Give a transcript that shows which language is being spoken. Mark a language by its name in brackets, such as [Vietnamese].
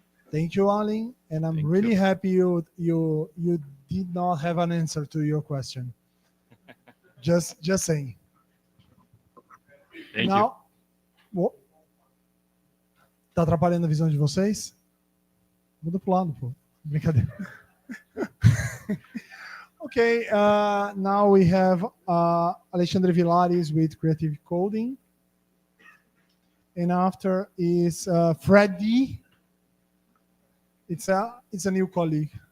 [English] Thank you, Alin, and I'm Thank really you. happy you did not have an answer to your question. Just saying. Thank you. [Portuguese] Now, oh, tá atrapalhando a visão de vocês? Muda pro lado, pô. Brincadeira. [English] Okay, now we have Alexandre Vilares with Creative Coding. And after is Freddy. It's a new colleague.